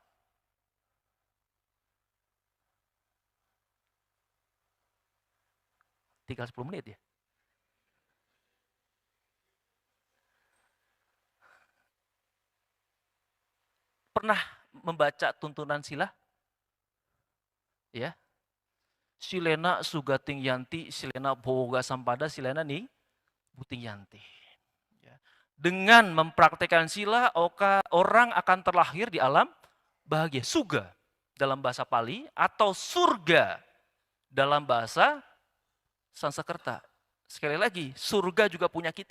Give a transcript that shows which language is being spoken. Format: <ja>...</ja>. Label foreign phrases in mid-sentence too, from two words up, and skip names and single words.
<id>Tinggal 10 menit ya. Pernah membaca tuntunan sila? Ya.</id> <pi>Silena sugating yanti, silena boga sampada, silena nih buting yanti.</pi> <id>Ya. Dengan mempraktekkan sila, orang akan terlahir di alam bahagia. Suga dalam bahasa Pali atau surga dalam bahasa Sanskerta. Sekali lagi, surga juga punya kita.</id>